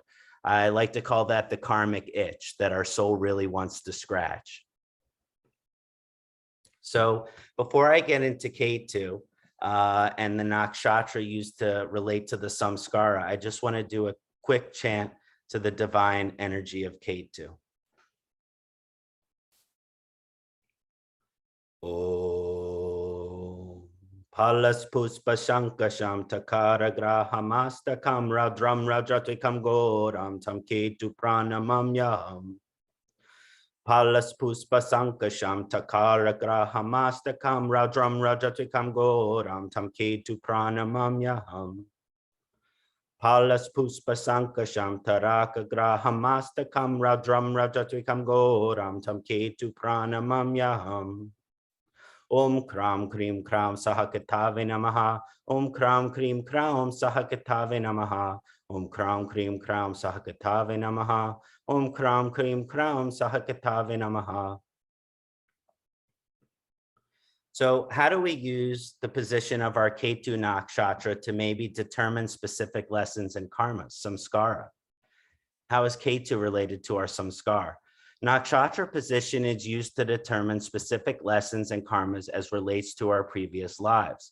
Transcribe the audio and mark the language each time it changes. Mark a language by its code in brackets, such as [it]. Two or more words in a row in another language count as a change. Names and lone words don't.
[en] I like to call that the karmic itch that our soul really wants to scratch. So before I get into Ketu and the nakshatra used to relate to the samskara, I just want to do a quick chant to the divine energy of Ketu. [sa] Om Palas Puspa Shankasham Takara Grahamastakam Radram Rajatikam Goram Tam Ketu Pranamam Yaham. Palas Puspa Sankasham Takara Grahamastakam Radram Rajatikam Goram Tam Ketu Pranamam Yaham. Palas Puspa Sankasham Taraka Grahamastakam Radram Rajatikam Goram Tam Ketu Pranamam Yaham. Om Kram Krim Kram Sahakatave Namaha. Om Kram Krim Kram Sahakatave Namaha. Om Kram Krim Kram Sahakatave Namaha. Om Kram Krim Kram Sahakatave Namaha. [en] So how do we use the position of our Ketu nakshatra to maybe determine specific lessons and karmas, samskara? How is Ketu related to our samskar? Nakshatra position is used to determine specific lessons and karmas as relates to our previous lives.